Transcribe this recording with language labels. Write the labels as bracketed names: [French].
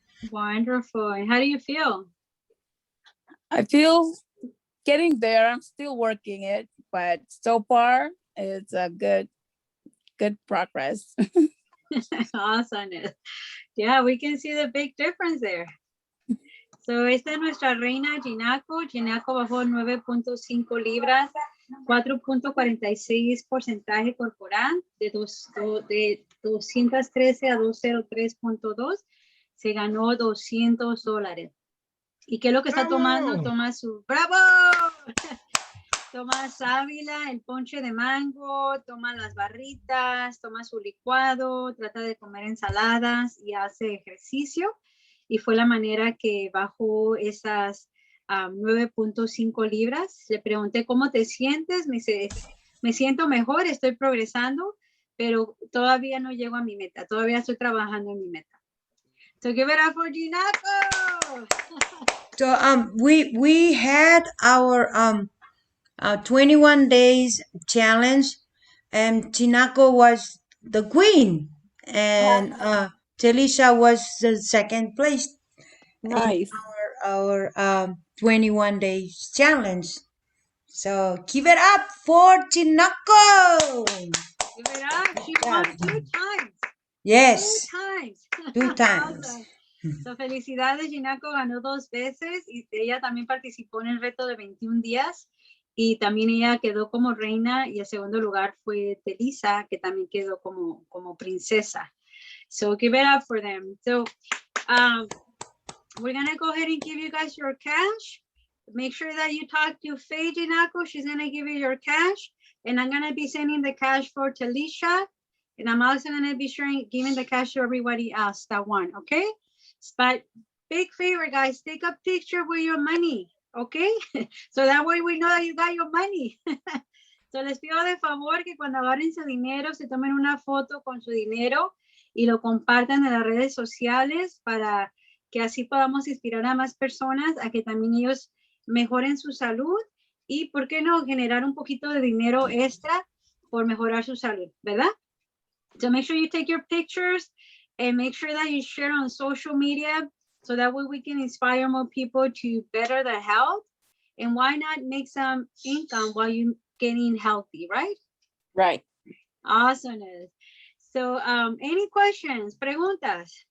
[English] Wonderful. And how do you feel? I feel getting there. I'm still working it, but so far it's a good progress. Awesome. Yeah, we can see the big difference there. [Spanish] So esta es nuestra reina Ginaco. Ginaco bajó 9.5 libras, 4.46 porcentaje corporal, de 213 a 203.2. Se ganó $200. ¿Y qué es lo que está tomando? Toma su... ¡Bravo! Toma sábila, el ponche de mango, toma las barritas, toma su licuado, trata de comer ensaladas y hace ejercicio. Y fue la manera que bajó esas 9.5 libras. Le pregunté, ¿cómo te sientes? Me dice, me siento mejor, estoy progresando, pero todavía no llego a mi meta. Todavía estoy trabajando en mi meta. [English] So give it up for Ginaco. So we had our 21 days challenge, and Chinako was the queen, and Telisha was the second place. Nice. In our 21 days challenge. So give it up for Chinako. Give it up. She won 2 times. Yes. 2 times. 2 times. Awesome. [Spanish] So, felicidades, Ginako ganó 2 veces y ella también participó en el reto de 21 días y también ella quedó como reina y el segundo lugar fue Telisa, que también quedó como princesa. [English] So, give it up for them. So, we're gonna go ahead and give you guys your cash. Make sure that you talk to Faye Ginako. She's gonna give you your cash. And I'm gonna be sending the cash for Talisha. And I'm also gonna be giving the cash to everybody else that won, okay? But big favor, guys, take a picture with your money, okay? So that way we know that you got your money. [Spanish] So les pido de favor que cuando agarren su dinero, se tomen una foto con su dinero y lo compartan en las redes sociales para que así podamos inspirar a más personas a que también ellos mejoren su salud y, ¿por qué no?, generar un poquito de dinero extra por mejorar su salud, ¿verdad? [English] So make sure you take your pictures and make sure that you share on social media so that way we can inspire more people to better their health. And why not make some income while you're getting healthy, right? Right. Awesome. So any questions, preguntas?